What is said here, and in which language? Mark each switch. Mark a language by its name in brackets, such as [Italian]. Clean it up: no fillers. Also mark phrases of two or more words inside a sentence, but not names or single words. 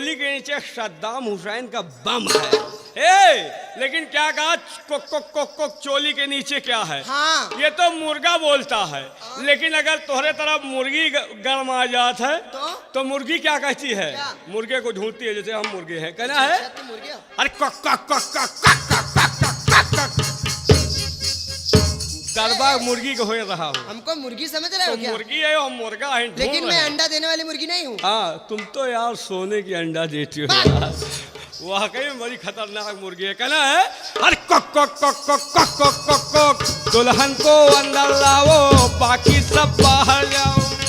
[Hindi] लेकिन चोली के नीचे सद्दाम हुसैन का बम है। लेकिन क्या कहा, कोक कोक कोक कोक चोली के नीचे क्या है? हाँ। ये तो मुर्गा बोलता है। लेकिन अगर तोहरे तरफ मुर्गी गरमा जात है तो मुर्गी क्या कहती है? क्या? मुर्गे को ढूंढती है, जैसे हम मुर्गे हैं, कहना है अच्छा, तुम मुर्गे हो? अरे कक कक कक कक कक कक कक कक। दरबा मुर्गी को हो रहा हूँ। हमको मुर्गी समझ रहे हो तो क्या? मुर्गी है और मुर्गा है, ढूंढ लेकिन रहे मैं हैं। अंडा देने वाली मुर्गी नहीं हूँ। हाँ, तुम तो यार सोने की अंडा देती हो यार। वाकई में बड़ी खतरनाक मुर्गी है। कहना है अरे कक कक कक कक कक कक कक कक, दुल्हन को अंदर लाओ, बाकी सब बाहर जाओ।